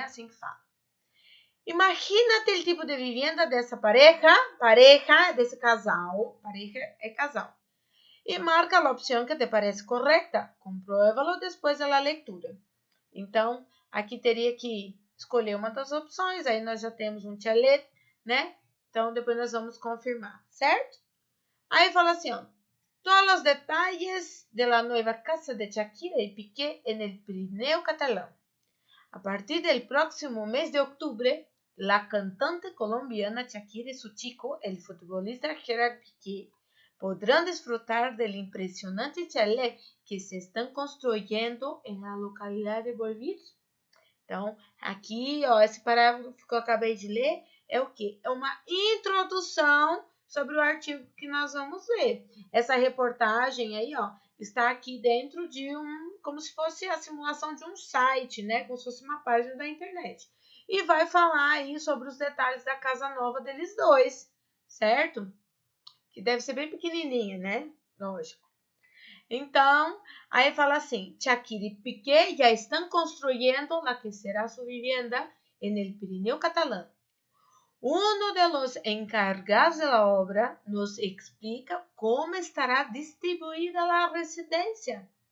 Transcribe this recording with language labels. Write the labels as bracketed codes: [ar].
[pt] Assim que fala. [es] Imagínate el tipo de vivienda [pt] dessa pareja desse casal, pareja é casal, e marca a opção que te parece correta, compruébalo depois da leitura. Então, aqui teria que escolher uma das opções, aí nós já temos um chalet, né? Então, depois nós vamos confirmar, certo? Aí fala assim, [es] todos os detalhes de la nueva casa de Shakira y Piqué en el Pirineo catalán. A partir del próximo mes de octubre, la cantante colombiana Shakira y su chico, el futbolista Gerard Piqué, podrán disfrutar del impressionante chalé que se [pt] estão construindo na localidade [es] de Bolvir. [pt] Então, aqui, ó, esse parágrafo que eu acabei de ler é o quê? É uma introdução sobre o artigo que nós vamos ler. Essa reportagem aí, ó, está aqui dentro de como se fosse a simulação de um site, né? Como se fosse uma página da internet. E vai falar aí sobre os detalhes da casa nova deles dois, certo? Que deve ser bem pequenininha, né? Lógico. Então, aí fala assim, [es] Shakira y Piqué ya están construyendo la que será su vivienda en el Pirineo catalán. Uno de los encargados de la obra nos explica cómo estará distribuida la residencia.